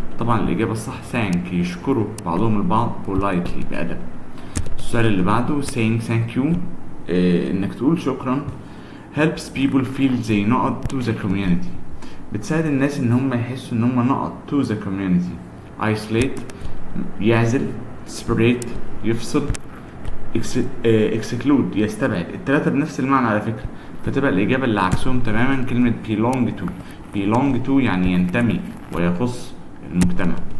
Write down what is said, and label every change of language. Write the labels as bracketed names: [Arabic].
[Arabic] طبعا الإجابة الصح [English] thank [Arabic] يشكروا بعضهم البعض [English] politely [Arabic] بأدب. السؤال اللي بعده [English] saying thank you [Arabic] انك تقول شكرا [English] helps people feel they not to the community، [Arabic] بتساعد الناس ان هم [English] يحسوا ان هم not to the community. [Arabic] isolate يعزل، separate يفصل، exclude يستبعد. التلاتة بنفس المعنى على فكرة، فتبقى الإجابة اللي عكسهم تماما كلمة [English] belong to [Arabic] يعني ينتمي ويخص المجتمع.